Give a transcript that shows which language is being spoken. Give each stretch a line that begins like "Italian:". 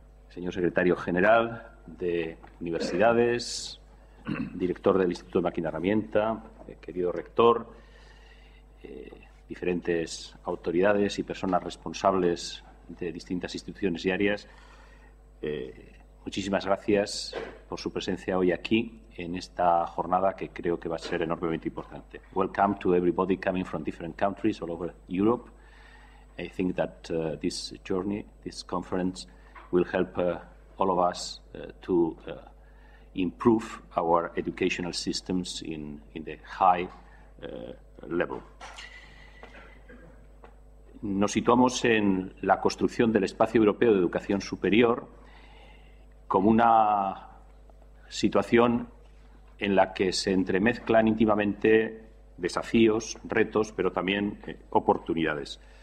Spanish: Señor secretario general de Universidades, director del Instituto de Máquina Herramienta, querido rector, diferentes autoridades y personas responsables de distintas instituciones y áreas, muchísimas gracias por su presencia hoy aquí en esta jornada que creo que va a ser enormemente importante.
English: Welcome to everybody coming from different countries all over Europe. I think that this journey, this conference, will help all of us to improve our educational systems in the high level.
Spanish: Nos situamos en la construcción del espacio europeo de educación superior como una situación en la que se entremezclan íntimamente desafíos, retos, pero también oportunidades.